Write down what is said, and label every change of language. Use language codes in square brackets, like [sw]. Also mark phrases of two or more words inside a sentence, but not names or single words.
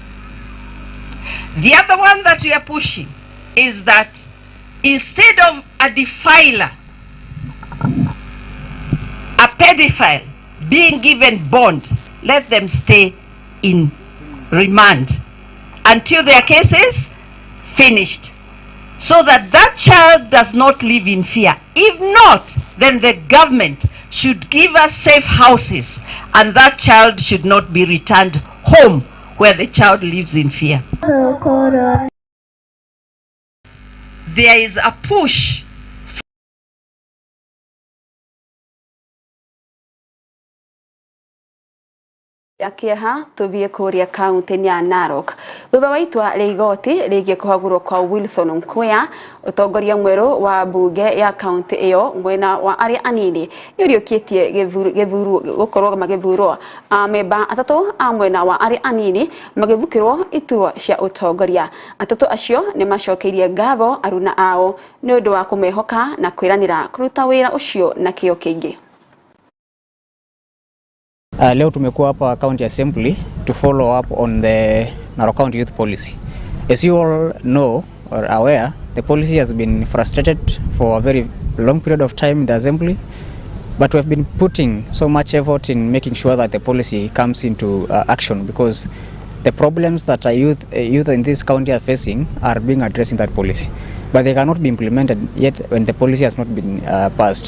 [en] The other one that we are pushing is that instead of a defiler, a pedophile being given bond, let them stay in remand until their case is finished, so that that child does not live in fear. If not, then the government should give us safe houses and that child should not be returned home where the child lives in fear. There is a push [ki] Akiaha tuvie kuria kaunti ya Narok baba waitwa rigoti rigie kuhagurwo kwa Wilson Nkwea utongoria mweru wa bunge ya kaunti iyo mwena wa ari anini yuriukitie githuru gukorwo magithurwo amemba atatu amwena wa ari anini magivukirwo iturwa cia utongoria atatu acio ni macokeirie ngatho aruna ao ni undu wa kumehoka na kwiranira kuruta wira ucio na kio kingi. [sw] Leo tumekuwa hapa [en] County Assembly to follow up on the Narok County Youth Policy. As you all know or aware, the policy has been frustrated for a very long period of time in the Assembly, but we have been putting so much effort in making sure that the policy comes into action, because the problems that youth in this county are facing are being addressed in that policy, but they cannot be implemented yet when the policy has not been passed.